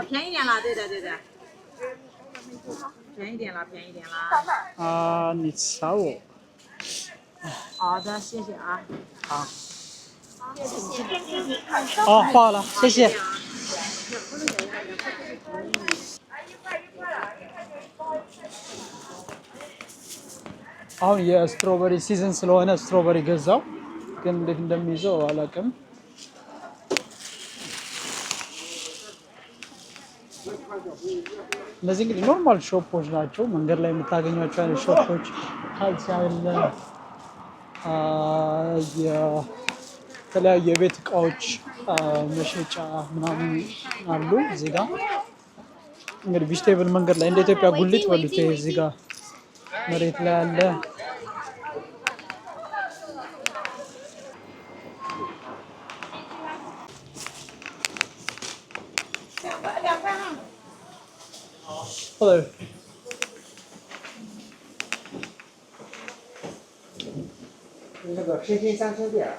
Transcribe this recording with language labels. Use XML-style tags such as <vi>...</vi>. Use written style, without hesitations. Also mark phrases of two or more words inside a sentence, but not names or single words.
<zh>便宜点了，对的。便宜点了。啊，你烧我。好的，谢谢啊。好。哦，画了，谢谢。</zh> <am>አሁን የስትሮበሪ ሲዝን ስለሆነ ስትሮበሪ ገዛው፣ ግን እንዴት እንደሚይዘው አላውቅም። እነዚህ እንግዲህ ኖርማል ሾፖች ናቸው፣ መንገድ ላይ የምታገኟቸው አይነት ሾፖች። ካልሲ አለ፣ የተለያዩ የቤት እቃዎች መሸጫ ምናምን አሉ። እዚህ ጋር እንግዲህ ቪጅቴብል መንገድ ላይ እንደ ኢትዮጵያ ጉሊት በሉት። እዚህ ጋር መሬት ላይ አለ። Hello.</am> <zh>那个偏心三星店。</zh>